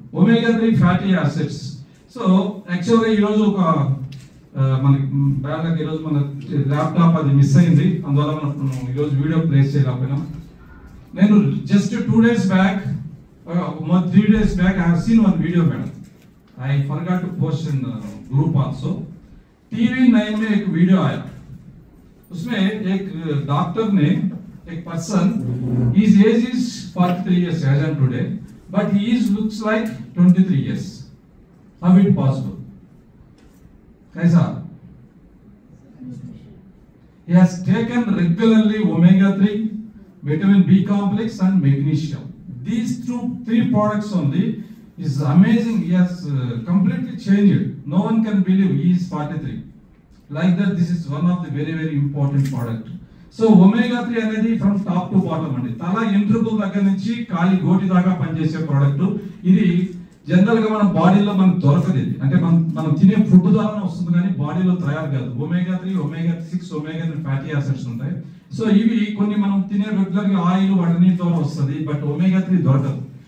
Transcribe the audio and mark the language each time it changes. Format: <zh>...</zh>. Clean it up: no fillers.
<te>Omega 3 fatty acids. So యాక్చువల్గా ఈరోజు ఒక మనకి బ్యాగ్ ఈరోజు మన ల్యాప్టాప్ అది మిస్ అయింది, అందువల్ల మనం ఈరోజు వీడియో ప్లేస్ చేయలేకపోయినాం.</te> <en>నేను just 2 days back 3 days back I have seen one video madam. I forgot to post in group also.</en> <hi>TV9 में एक वीडियो आया, उसमें एक डॉक्टर ने एक person,</hi> <en>his age is 43 years as on today, but he looks like 23 years. How it possible?</en> <hi>कैसा?</hi> <en>He has taken regularly omega 3, vitamin B complex and magnesium. These 3 products only is amazing. He has completely changed. No one can believe he is 43. Like that, this is one of the very important product. So omega 3 అనేది from top to bottom అండి.</en> <te>తల ఎంట్రుకల దగ్గర నుంచి కాలి గోటి దాకా పనిచేసే product. ఇది general గా మన బాడీలో మనకు దొరకదు. ఇది అంటే మనం తినే ఫుడ్ ద్వారానే వస్తుంది, కానీ బాడీలో తయారు కాదు. omega 3, omega 6, omega 3 fatty acids ఉంటాయి. సో ఇవి కొన్ని మనం తినే రెగ్యులర్ గా ఆయిల్ వాటి ద్వారా వస్తుంది, బట్ omega 3 దొరకదు.</te>